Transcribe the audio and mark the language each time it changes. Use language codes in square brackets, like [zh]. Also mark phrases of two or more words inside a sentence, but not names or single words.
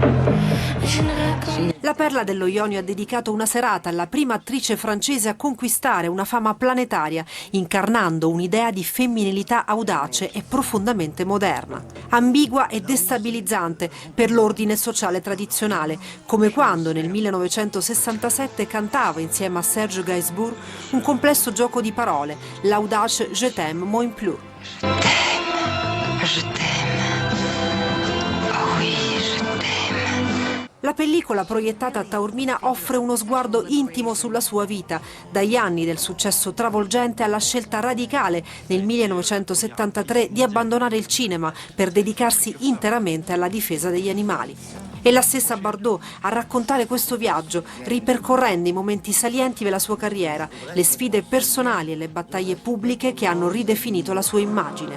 [it] La Perla dello Ionio ha dedicato una serata alla prima attrice francese a conquistare una fama planetaria, incarnando un'idea di femminilità audace e profondamente moderna. Ambigua e destabilizzante per l'ordine sociale tradizionale, come quando nel 1967 cantava insieme a Serge Gainsbourg un complesso gioco di parole, l'audace Je t'aime moins plus. La pellicola proiettata a Taormina offre uno sguardo intimo sulla sua vita, dagli anni del successo travolgente alla scelta radicale nel 1973 di abbandonare il cinema per dedicarsi interamente alla difesa degli animali. E la stessa Bardot a raccontare questo viaggio, ripercorrendo i momenti salienti della sua carriera, le sfide personali e le battaglie pubbliche che hanno ridefinito la sua immagine.